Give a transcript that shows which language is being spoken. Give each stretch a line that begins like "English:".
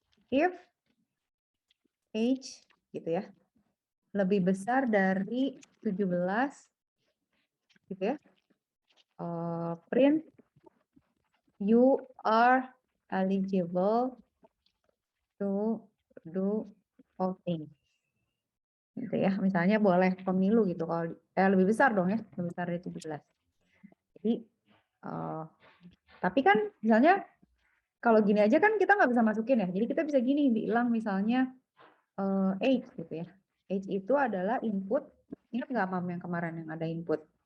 Indonesian: If age gitu ya lebih besar dari 17 gitu ya.
English: Print you are eligible to do voting.
Indonesian: Gitu ya. Misalnya boleh pemilu gitu kalau lebih besar dong ya, lebih besar dari 17. Jadi tapi kan misalnya kalau gini aja kan kita nggak bisa masukin ya. Jadi kita bisa gini bilang misalnya age gitu ya. Age itu adalah input. Ingat nggak Mam yang kemarin yang ada input?